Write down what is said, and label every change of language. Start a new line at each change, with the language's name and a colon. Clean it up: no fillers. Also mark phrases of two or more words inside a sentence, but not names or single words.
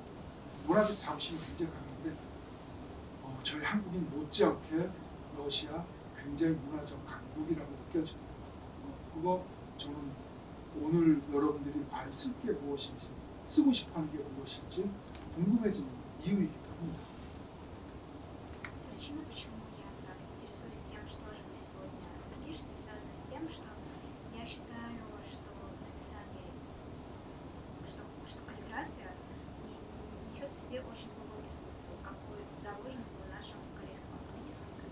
Korean: 문화적 자부심이 굉장히 강한데 저희 한국인 못지않게 러시아 굉장히 문화적 강국이라고 느껴집니다. 그거 저는 오늘 여러분들이 과연 쓸 게 무엇인지 쓰고 싶어하는 게 무엇인지 궁금해지는 이유이기도 합니다.
Russian: Причина, почему я так интересуюсь тем, что же вы сегодня напишете, связана с тем, что я считаю, что написание, что каллиграфия несет в себе очень глубокий смысл, какой заложен в нашем корейском алфавите хангыль.